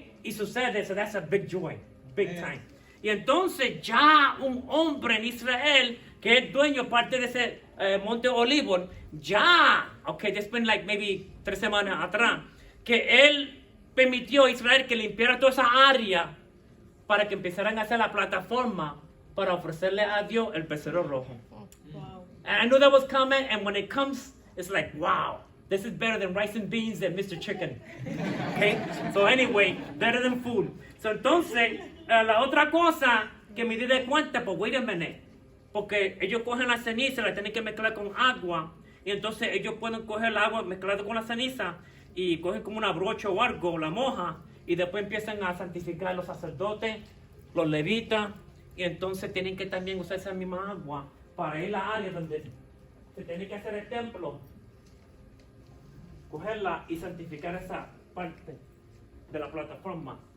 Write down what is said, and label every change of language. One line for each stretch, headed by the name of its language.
Spanish: Y sucede,
English: so that's a big joy, big time.
Spanish: Y entonces ya un hombre en Israel, que es dueño parte de ese Monte Olivo, ya, ok,
English: there's been like maybe
Spanish: 3 semanas atrás, que él permitió a Israel que limpiara toda esa área para que empezaran a hacer la plataforma para ofrecerle a Dios el becerro rojo.
English: Wow. And I knew that was coming, and when it comes, it's like, wow, this is better than rice and beans and Mr. Chicken. Okay? So anyway, better than food.
Spanish: So entonces, la otra cosa que me di de cuenta, pues
English: wait a minute,
Spanish: porque ellos cogen la ceniza, la tienen que mezclar con agua, y entonces ellos pueden coger el agua mezclado con la ceniza, y cogen como una brocha o algo, la moja, y después empiezan a santificar a los sacerdotes, los levitas, y entonces tienen que también usar esa misma agua para ir a la área donde se tiene que hacer el templo, cogerla y santificar esa parte de la plataforma.